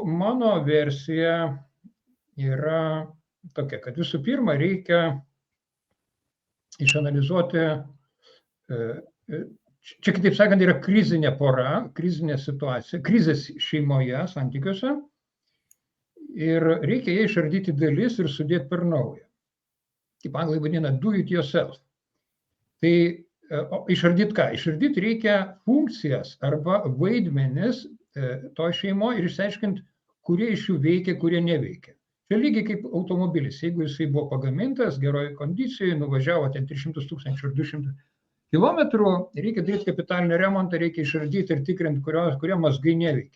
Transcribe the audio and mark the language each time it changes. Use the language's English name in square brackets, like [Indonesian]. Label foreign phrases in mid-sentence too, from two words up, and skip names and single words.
[Lithuanian] Mano versija yra tokia, kad visų pirma reikia išanalizuoti, čia kitaip sakant, yra krizinė pora, krizinė situacija, krizės šeimoje, santykiuose, ir reikia ją išardyti dalis ir sudėti per naują. Kaip anglai vadina, [English] do it yourself. [Lithuanian] Tai išardyti ką? Išardyti reikia funkcijas arba vaidmenis to šeimo ir išsiaiškinti, kurie iš jų veikia, kurie neveikia. Čia lygiai kaip automobilis, jeigu jisai buvo pagamintas geroje kondicijoje, nuvažiavo ten 300 000 ir 200 kilometrų, reikia daryti kapitalinį remontą, reikia išardyti ir tikrinti, kurie mazgai neveikia.